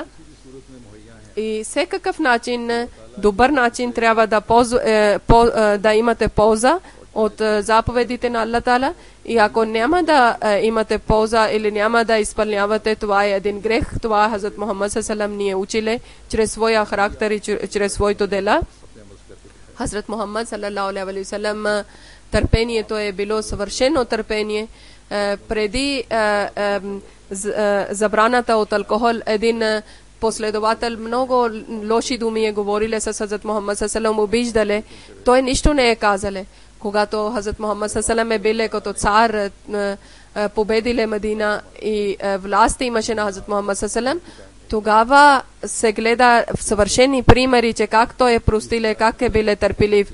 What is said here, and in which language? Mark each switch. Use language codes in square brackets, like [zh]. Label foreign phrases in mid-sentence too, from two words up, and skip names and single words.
[bg] И всекакъв начин, добър начин трябва да имате полза от заповедите на Аллах Таала. И ако няма да имате полза или няма да изпълнявате, това е един грех. Това Хазрат Мухаммад саллаллаху ни е училе чрез своя характер и чрез своето дела. Хазрат Мухаммад [ar] صلى الله عليه وسلم, [bg] търпението е било съвършено търпение. Преди забраната от алкохол, един последовател много лоши думи е говорили с Хазрат Мухаммад саллаллаху обиждали. Той нищо не е казале. Когато Хазрат Мухаммад саллаллаху е биле като цар, победиле Медина и власт имаше на Хазрат Мухаммад саллаллаху, тогава се гледа в съвършени примери, че как той е простиле, как е биле търпелив.